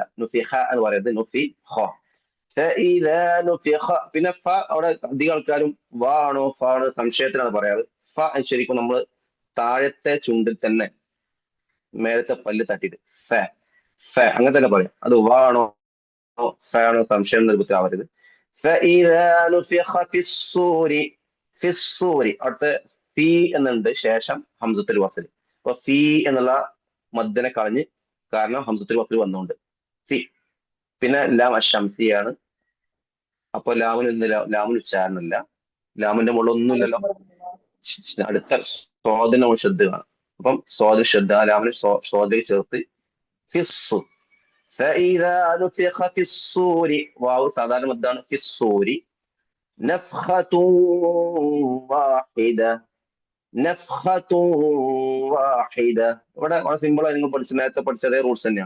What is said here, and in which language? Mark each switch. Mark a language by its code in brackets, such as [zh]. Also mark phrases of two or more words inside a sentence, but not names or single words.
[ml] നുഫിഖ എന്ന് പറയുന്നത് നുഫിഖ. [ar] فإذا نفخ. [ml] പിന്നെ ഫ അവിടെ അധികം ആൾക്കാരും വ ആണോ ഫ ആണോ സംശയത്തിലാണ് പറയാറ്. ഫ ശരിക്കും നമ്മൾ താഴത്തെ ചുണ്ടിൽ തന്നെ മേലത്തെ പല്ല് തട്ടിയിട്ട് ഫ ഫ അങ്ങനെ തന്നെ പറയാം. അത് വ ആണോ ഫ ആണോ സംശയം നിർബന്ധമാവരുത്. [ar] فإذا نفخ في الصور في الصور. [ml] അടുത്ത ഫി എന്നുണ്ട്, ശേഷം [ar] همزة الوصل. [ml] അപ്പൊ ഫി എന്നുള്ള മദ്ദനെ കളഞ്ഞ്, കാരണം [ar] همزة الوصل [ml] വന്നുകൊണ്ട് ഫി. പിന്നെ ലാം അശംസിയാണ്. അപ്പൊ ലാമിന് ഉച്ചാരണമില്ല. ലാമിന്റെ മുകളിൽ ഒന്നുമില്ലല്ലോ. അടുത്ത സ്വാദിന ശ്രദ്ധ കാണാം. അപ്പം സ്വാദ് ശ്രദ്ധ ലാമിന് സ്വാദയെ ചേർത്ത് ഫിസ്സു. [ar] فإذا نفخ في الصور. واو [ml] സാധാരണ മദ്ദാണ്. [ar] في الصور نفخة واحدة نفخة واحدة. [ml] ഇവിടെ വളരെ സിമ്പിൾ ആയി നിങ്ങൾ നേരത്തെ പഠിച്ച അതേ റൂൾസ് തന്നെയാണ്.